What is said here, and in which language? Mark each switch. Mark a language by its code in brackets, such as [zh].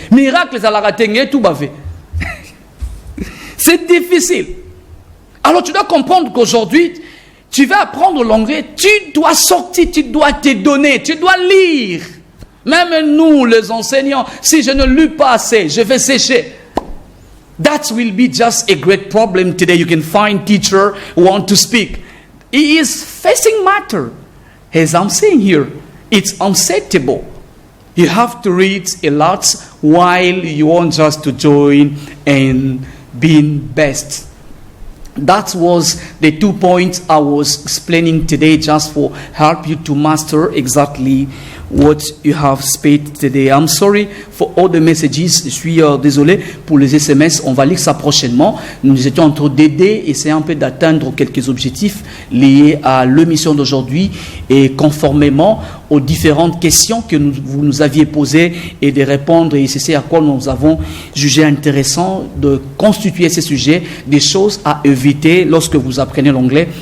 [fr] Miracle, ça l'a tout bavé. C'est difficile. Alors tu dois comprendre qu'aujourd'hui, tu vas apprendre l'anglais, tu dois sortir, tu dois te donner, tu dois lire. Même nous, les enseignants, si je ne lis pas assez, je vais sécher. [en] That will be just a great problem today. You can find teacher who want to speak. He is facing matter. As I'm saying here, it's unacceptable. You have to read a lot while you want just to join and being best. That was the 2 points I was explaining today just for help you to master exactly what you have spent today. I'm sorry for all the messages. [fr] Je suis désolé pour les SMS. On va lire ça prochainement. Nous étions en train d'aider, essayer un peu d'atteindre quelques objectifs liés à l'émission d'aujourd'hui et conformément aux différentes questions que vous nous aviez posées et de répondre. Et c'est à quoi nous avons jugé intéressant de constituer ces sujets, des choses à éviter lorsque vous apprenez l'anglais.